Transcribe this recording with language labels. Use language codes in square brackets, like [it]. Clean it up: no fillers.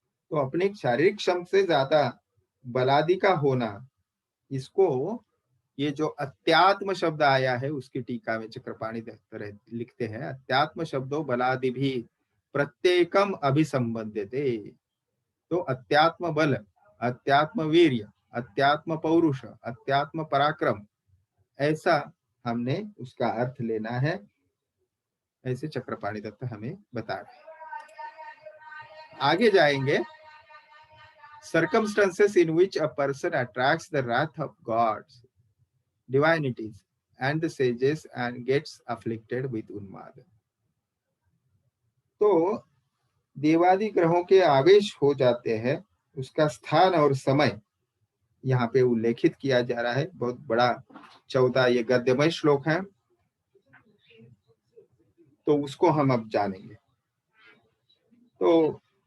[hi] तो अपनी शारीरिक क्षमता से ज्यादा बलादि का होना, इसको ये जो अत्यात्म शब्द आया है उसकी टीका में चक्रपाणी लिखते हैं, [sa] अत्यात्म शब्दों बलादि भी प्रत्येकम अभिसंबंध्यते। [hi] तो अत्यात्म बल, अत्यात्म वीर्य, अत्यात्म पौरुष, अत्यात्म पराक्रम, ऐसा हमने उसका अर्थ लेना है, ऐसे चक्रपाणी दत्त हमें बता रहे हैं। आगे जाएंगे, [en] circumstances in which a person attracts the wrath of gods, divinities and the sages and gets afflicted with unmad. [hi] तो देवादि ग्रहों के आवेश हो जाते हैं, उसका स्थान और समय यहाँ पे उल्लेखित किया जा रहा है। बहुत बड़ा 14 ये गद्यमय श्लोक है, तो उसको हम अब जानेंगे। तो